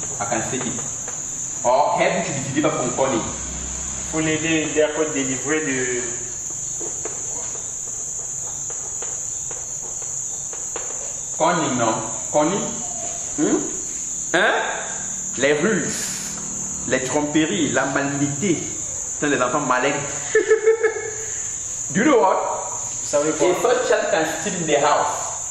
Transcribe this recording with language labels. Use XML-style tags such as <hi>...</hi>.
<en>I can say it. Or help him to be delivered from cunning.</en> <fr>Il faut l'aider d'être délivré de.</fr> <en>Cunning,</en> <fr>non? Cunning? Hein? Les ruses, les tromperies, la malignité. Ce sont les enfants malins.</fr> <en>Do you know what?</en> <fr>Vous savez quoi?</fr> <en>A such child can steal in the house.</en>